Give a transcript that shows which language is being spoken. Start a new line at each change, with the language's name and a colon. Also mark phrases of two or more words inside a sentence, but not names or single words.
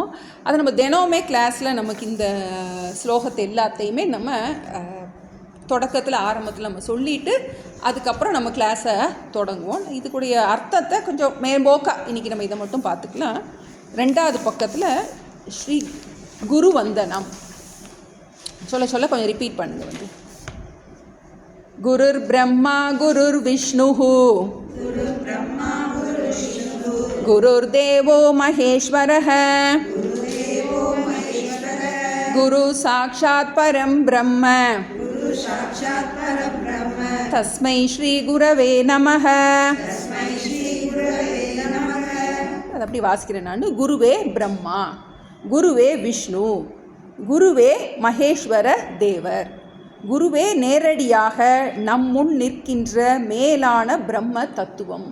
Tamil: அதை நம்ம தினமுமே கிளாஸில் நமக்கு இந்த ஸ்லோகத்தை எல்லாத்தையுமே நம்ம தொடக்கத்தில் ஆரம்பத்தில் நம்ம சொல்லிவிட்டு அதுக்கப்புறம் நம்ம கிளாஸை தொடங்குவோம். இதுக்குடைய அர்த்தத்தை கொஞ்சம் மேம்போக்கா இன்றைக்கி நம்ம இதை மட்டும் பார்த்துக்கலாம். 2வது பக்கத்தில் ஸ்ரீ குரு வந்தனம் சொல்ல கொஞ்சம் ரிப்பீட் பண்ணுங்கள்.
Sanskrit: வந்து गुरुर् ब्रह्मा गुरुर् विष्णुः गुरुर् देवो महेश्वरः गुरु साक्षात् परं ब्रह्म तस्मै श्री गुरवे नमः.
Tamil: அது அப்படி வாசிக்கிறேன் நான். குருவே பிரம்மா, குருவே விஷ்ணு, குருவே மகேஸ்வர தேவர், குருவே நேரடியாக நம் முன் நிற்கின்ற மேலான பிரம்ம தத்துவம்.